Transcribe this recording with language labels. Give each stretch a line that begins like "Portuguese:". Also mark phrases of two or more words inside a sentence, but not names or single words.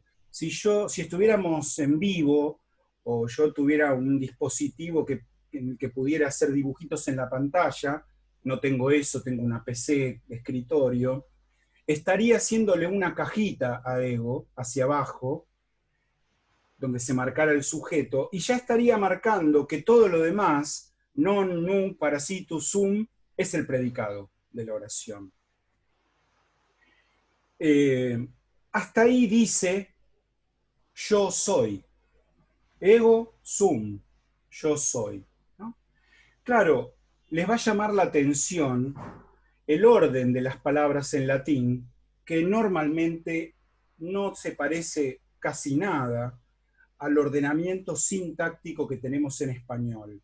Spanish: Si estuviéramos en vivo o yo tuviera un dispositivo en el que pudiera hacer dibujitos en la pantalla, no tengo eso, tengo una PC de escritorio, estaría haciéndole una cajita a ego hacia abajo, donde se marcara el sujeto, y ya estaría marcando que todo lo demás,
Latin: non, num, parasitus, sum,
Spanish: es el predicado de la oración. Hasta ahí dice yo soy.
Latin: Ego sum,
Spanish: yo soy, ¿no? Claro, les va a llamar la atención el orden de las palabras en latín, que normalmente no se parece casi nada al ordenamiento sintáctico que tenemos en español.